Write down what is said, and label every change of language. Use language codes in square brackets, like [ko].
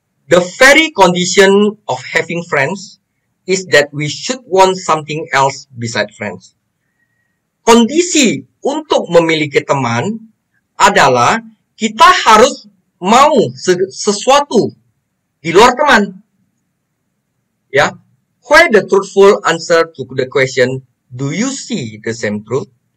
[en] The very condition of having friends is that we should want something else beside friends. [id] Kondisi untuk memiliki teman adalah kita harus mau sesuatu di luar teman. [en] Ya, where the truthful answer to the question, do you see the same truth?